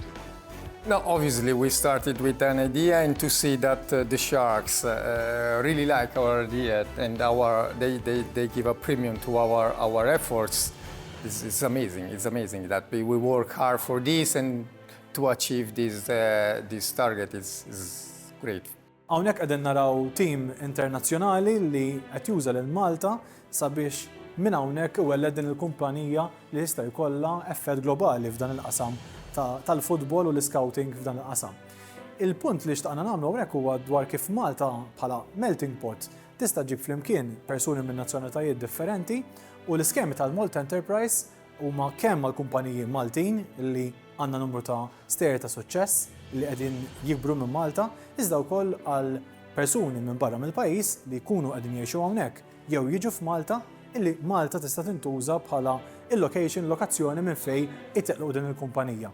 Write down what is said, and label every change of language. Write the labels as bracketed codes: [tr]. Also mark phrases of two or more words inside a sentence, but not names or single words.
[en] No, obviously we started with an idea, and to see that the Sharks really like our idea, and they give a premium to our efforts. It's amazing. It's amazing that we work hard for this, and to achieve this target is great. [mt] Hawnhekk qegħdin naraw tim internazzjonali li qed juża lil Malta sabiex minn hawnhekk iwelled din il-kumpanija li jista' jkollha effett globali f'dan il-qasam tal-futbol u l-scouting f'dan il-qasam. Il-punt li xtaqna nagħmlu hawnhekk huwa dwar kif Malta bħala [en] melting pot [mt] tista' ġib flimkien persuni minn nazzjonalitajiet differenti u l-iskemi tal-Malta Enterprise huma kemm mal-kumpaniji Maltin li għandna numru ta' sterji ta' suċċess li qegħdin jikbru minn Malta, iżda wkoll għal persuni minn barra mill-pajjiż li jkunu qegħdin jgħixu hawnhekk jew jiġu f'Malta illi Malta tista' tintuża bħala lokazzjoni minn fejn iteqlu din il-kumpanija.